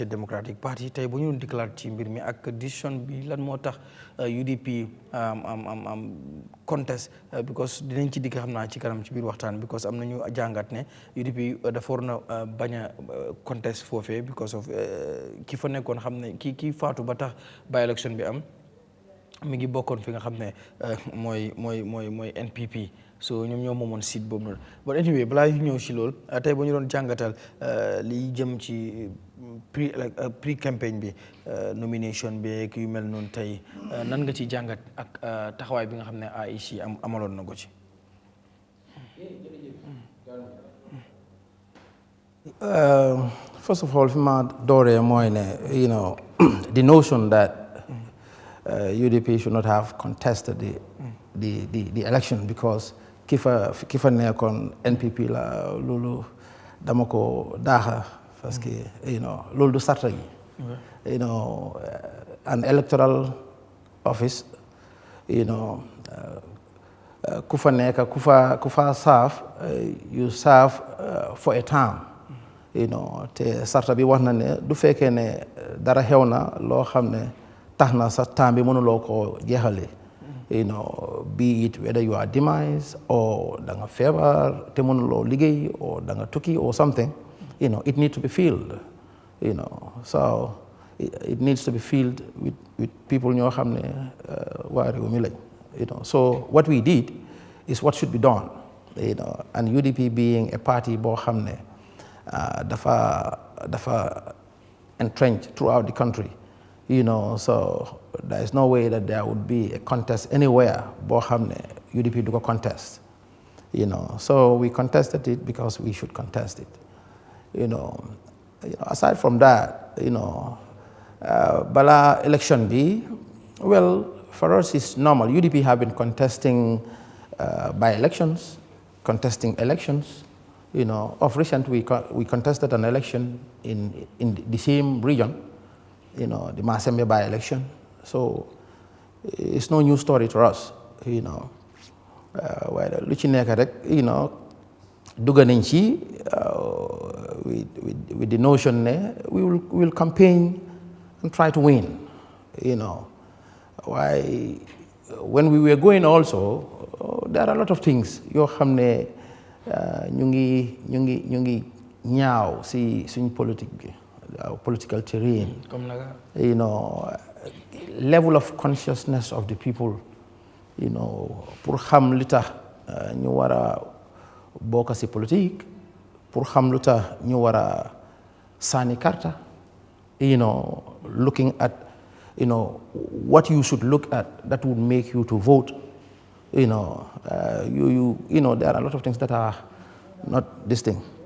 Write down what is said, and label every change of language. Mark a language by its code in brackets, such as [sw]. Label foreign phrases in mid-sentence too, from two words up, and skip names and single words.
[wo] Democratic Party tey bu ñu dikalaat ci mbir mi ak décision bi lan moo tax UDP [en] contest because [wo] dinañ ci dikk xam naa ci kanam ci biir waxtaan because am nañu jàngat ne UDP dafa war na bañ a contest foofee because of ki fa nekkoon xam ne kii faatu ba tax [en] by election [wo] bi am mi ngi bokkoon fi nga xam ne mooy NPP so ñoom ñoo moomoon seat boobu noonu [en] but anyway [wo] balaa yu ñëw si loolu tey ba ñu doon jàngatal li jëm ci pre campagne bi nomination bi yu mel noonu tey nan nga ci jàngat ak taxawaay bi nga xam ne AIC amaloon na ko ci. [en] First of all, [wo] fi ma dooree mooy ne [en] the notion that UDP should not have contested the election [wo] because ki fa nekkoon NPP la loolu dama ko daaxa [fr] parce que [wo] loolu du sarta gi [en] an electoral office [wo] ku fa nekk ku fa [en] serve you serve for a term [wo] te sarta bi wax na ne du fekkee ne dara xew na loo xam ne tax na sa temps bi mënuloo ko jeexale [en] be it whether you are demise or [wo] da nga feebar te mënuloo liggéey [en] or [wo] da nga tukki [en] or something it needs to be filled so it needs to be filled with people [wo] ñoo xam ne waa réew mi lañ [en] so what we did is what should be done and UDP being a party [wo] boo xam ne [en] dafa entrenched throughout the country so there is no way that there would be a contest anywhere [wo] boo xam ne UDP du ko [en] contest so we contested it because we should contest it aside from that bala election bi well for us it's normal UDP have been contesting by elections contesting elections of recent we contested an election in the same region the Masembe by-election. So it's no new story to us, [wo] waaye lu ci nekk rek dugg nañ ci [en] with the notion ne we will campaign and try to win, why when we were going also there are a lot of things [wo] yoo xam ne ñu ngi ñaaw si suñ politique bi. [en] Political terrain, level of consciousness of the people, [wo] pour xam li tax ñu war a bokk ci politique, pour xam lu tax ñu war a sànni karta, [en] looking at, what you should look at that would make you to vote, there are a lot of things that are not this thing,